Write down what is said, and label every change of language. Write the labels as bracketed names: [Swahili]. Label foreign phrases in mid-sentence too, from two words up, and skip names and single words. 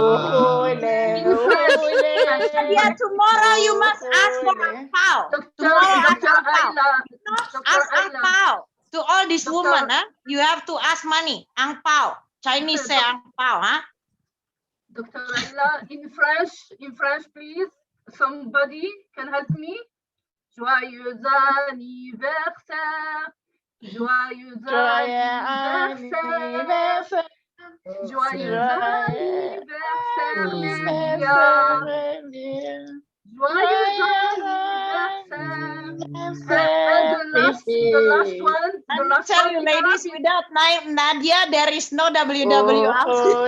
[English] Nadia, tomorrow you must ask for Ampao. Tomorrow ask Ampao. Ask Ampao. To all these women, huh? You have to ask money. Ampao. Chinese say Ampao, huh? Dr. Ayla, in French, please. Somebody can help me? [French] Joyeux anniversaire. Joyeux anniversaire. Joyeux anniversaire, Nadia. Joyeux anniversaire. [English] And the last one. Let me tell you, ladies, without Nadia, there is no WWLC.